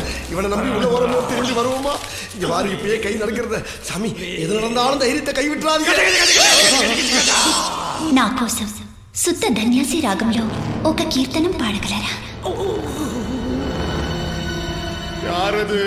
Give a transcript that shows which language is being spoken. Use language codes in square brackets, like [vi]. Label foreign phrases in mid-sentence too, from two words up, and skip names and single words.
[ta] இவனை நம்பி உள்ள வரமோ திரும்பி வருவோமா? இங்க பாரு இப்பயே கை நடக்கிறத. சாமி எது நடந்தாலும் தைரியத்தை கைவிட்டுறாதீங்க. [te] నా కోసం శుద్ధ ధన్యాసి రాగంలో ఒక కీర్తనం పాడగలరా? [ta] யாரது?